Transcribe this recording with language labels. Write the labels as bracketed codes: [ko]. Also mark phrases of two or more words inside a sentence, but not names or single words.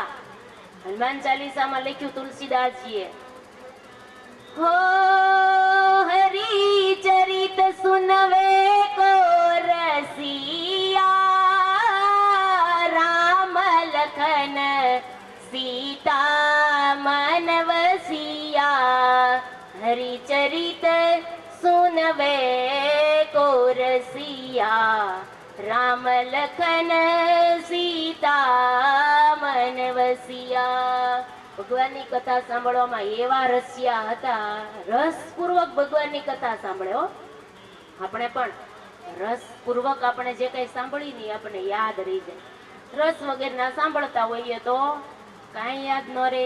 [gu] હનુમાન ચાલીસામાં લખ્યું તુલસીદાસજીએ, [awa] हो हरी चरित सुनवे को रसिया, राम लखन सीता चरित सुनवे को रसिया राम लखन सीता मन वसिया। [gu] ભગવાનની કથા સાંભળવામાં એવા રસિયા હતા, રસપૂર્વક ભગવાનની કથા સાંભળ્યો. આપણે પણ રસપૂર્વક આપણે જે કઈ સાંભળી ને આપણે યાદ રહી જાય. રસ વગર ના સાંભળતા હોઈએ તો કાંઈ યાદ ન રહે.